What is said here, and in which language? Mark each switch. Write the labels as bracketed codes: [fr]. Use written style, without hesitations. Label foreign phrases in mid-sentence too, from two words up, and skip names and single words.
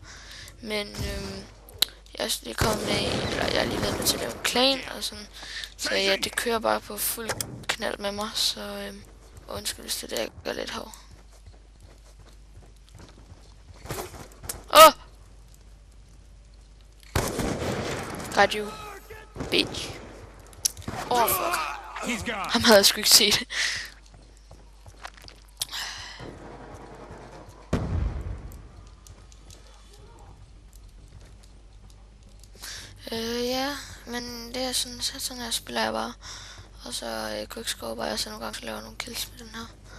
[da] Men jeg er lige kommet med eller jeg er lige været med til at lave en clan og sådan. Så ja, det kører bare på fuld knald med mig, så undskyld hvis det der jeg gør lidt hård. Åh! [en] Got you, bitch. Fuck. [da] Ham havde jeg sgu ikke set. Ja, men det er sådan her spiller jeg bare. Og så quickscoper jeg så nogle gange, så laver nogle kills med den her.